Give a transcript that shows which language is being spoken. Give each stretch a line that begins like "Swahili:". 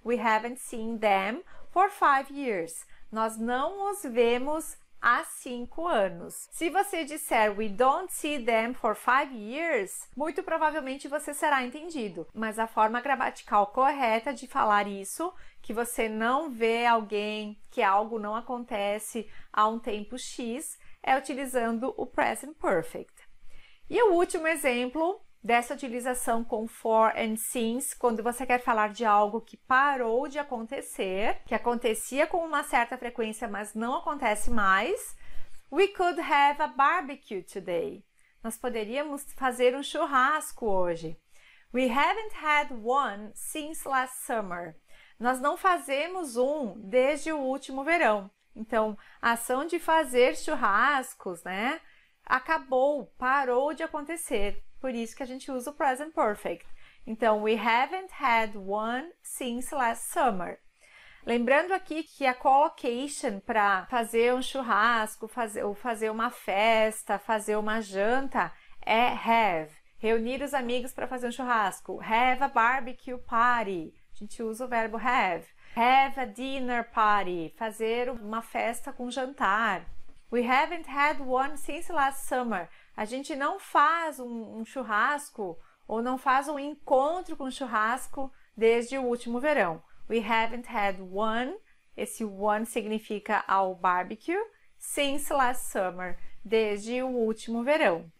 English: We haven't seen them for 5 years.
Portuguese: Nós não os vemos há 5 anos. Se você disser
English: we don't see them for 5 years,
Portuguese: muito provavelmente você será entendido. Mas a forma gramatical correta de falar isso, que você não vê alguém, que algo não acontece há um tempo X, é utilizando o present perfect. E o último exemplo dessa utilização com for and since, quando você quer falar de algo que parou de acontecer, que acontecia com uma certa frequência, mas não acontece mais.
English: We could have a barbecue today.
Portuguese: Nós poderíamos fazer um churrasco hoje.
English: We haven't had one since last summer.
Portuguese: Nós não fazemos um desde o último verão. Então, a ação de fazer churrascos, né, acabou, parou de acontecer. Por isso que a gente usa o present perfect. Então,
English: we haven't had one since last summer.
Portuguese: Lembrando aqui que a collocation para fazer um churrasco, fazer uma festa, fazer uma janta é have. Reunir os amigos para fazer um churrasco.
English: Have a barbecue party.
Portuguese: A gente usa o verbo have.
English: Have a dinner party.
Portuguese: Fazer uma festa com jantar.
English: We haven't had one since last summer.
Portuguese: A gente não faz um churrasco ou não faz um encontro com churrasco desde o último verão.
English: We haven't had one.
Portuguese: Esse
English: one
Portuguese: significa ao
English: barbecue. Since last summer.
Portuguese: Desde o último verão.